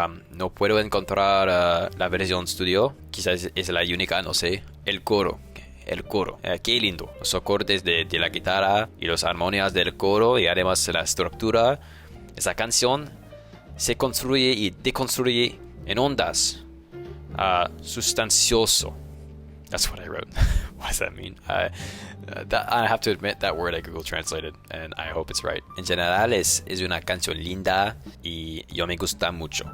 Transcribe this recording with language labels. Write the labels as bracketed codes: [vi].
[es] No puedo encontrar la versión studio, quizás es la única, no sé. El coro, qué lindo. Los acordes de la guitarra y las armonías del coro y además la estructura. Esa canción se construye y deconstruye en ondas. [en] Sustancioso. That's what I wrote. What does that mean? I have to admit that word I Google translated, and I hope it's right. [es] En general es una canción linda y yo me gusta mucho.